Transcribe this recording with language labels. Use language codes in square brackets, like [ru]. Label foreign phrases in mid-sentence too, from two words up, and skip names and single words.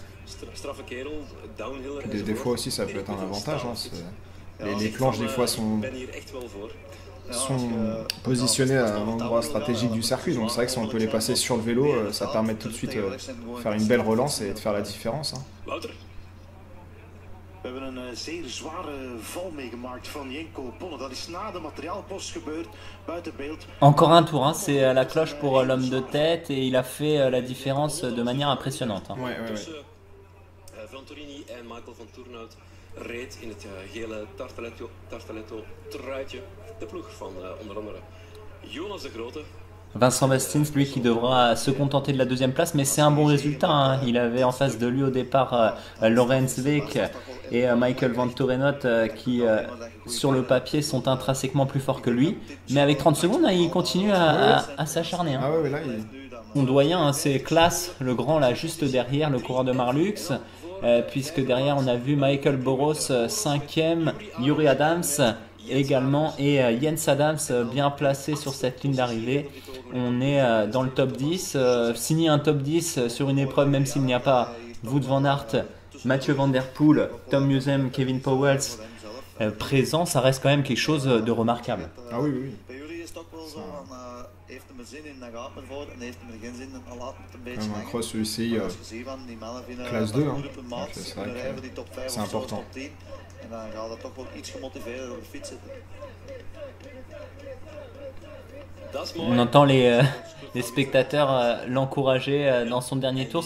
[fr] Des fois aussi, ça peut être un avantage. Les planches, des fois, sont positionnées à un endroit stratégique du circuit. Donc c'est vrai que si on peut les passer sur le vélo, ça permet tout de suite de faire une belle relance et de faire la différence. [nl] We hebben een zeer zware val meegemaakt van Jenko Bonne. Dat is na de materiaalpost gebeurd, buiten beeld. [fr] Encore un tour, c'est la cloche pour l'homme de tête et il a fait la différence de manière impressionnante. Ouais. [nl] Venturini en Michael Van Toerenhout reed in het gele Tartaletto truitje de ploeg van onder andere Jonas de Grote. [fr] Vincent Bastins, lui, qui devra se contenter de la deuxième place, mais c'est un bon résultat. Il avait en face de lui au départ Lorenz Week et Michael Van Toerenot qui, sur le papier, sont intrinsèquement plus forts que lui. Mais avec 30 secondes, il continue à s'acharner. Ah ouais, là, On doyen, c'est Klaas, le grand, là, juste derrière, le coureur de Marlux. Puisque derrière, on a vu Michael Boros 5e, Yuri Adams également, et Jens Adams bien placé sur cette ligne d'arrivée. On est dans le top 10. Signer un top 10 sur une épreuve, même s'il n'y a pas Wout van Aert, Mathieu Van Der Poel, Tom Musem, Kevin Powels présents, ça reste quand même quelque chose de remarquable. Ah oui. Un cross UCI classe 2, c'est vrai que c'est important. On entend les spectateurs l'encourager dans son dernier tour.